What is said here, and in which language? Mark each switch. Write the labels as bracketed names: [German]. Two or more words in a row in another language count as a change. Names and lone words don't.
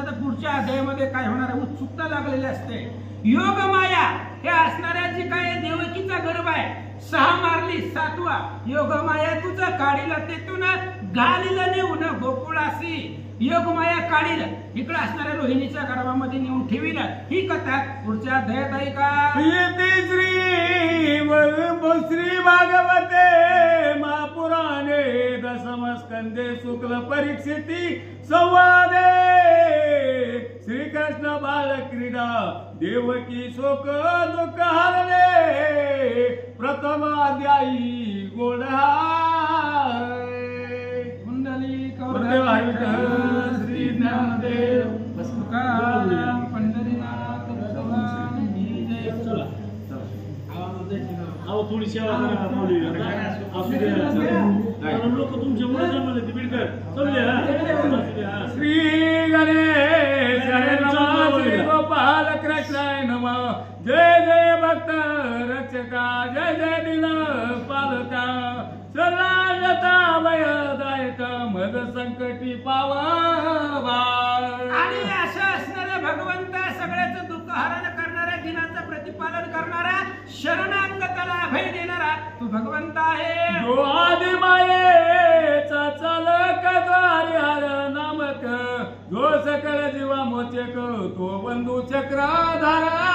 [Marathi] आता पुढच्या अध्यायामध्ये काय होणार आहे उत्सुकता लागलेली असते. योग माया हे असणाऱ्या जी काय देवकीचा गर्भ आहे 6 मारली 7वा योग माया तुझं काढील तेथून घालील नेऊन गोकुळासी. योग माया काढील इकडे असणाऱ्या रोहिणीच्या गर्भामध्ये नेऊन ठेवील. ही कथा पुढच्या अध्यायात ऐका. [Sanskrit] श्री भागवते महापुराणे दशम स्कंदे शुक्ल परीक्षिती संवादे श्रीकृष्ण बालक्रीडा देवकी शोक दुःख हरणे प्रथम अध्यायी गोडा. [Marathi] कुंडली श्री ज्ञानदेव तुकाराम पंढरीनाथ [Hindi] भगवान की जय. [Marathi] थोडी सेवा लोक तुमच्यामुळे जमले ते बिडकर समजे. [Sanskrit] श्री गणेश श्री गोपाल कृष्णाय नमः. [Marathi] जय जय भक्त रक्षका जय जय दिन पालका सर्वांगता भयदायक मद संकटी पावा. आणि अशा असणाऱ्या भगवंता सगळ्याचं दुःख हरण करणाऱ्या दिनाचं प्रतिपालन करणारा शरणागताला अभय देणारा तू भगवंत आहे. जो आदि मायेचा चालक द्वारी हर नामक जो सकल जीवा मोचक तो बंधू चक्रधारा.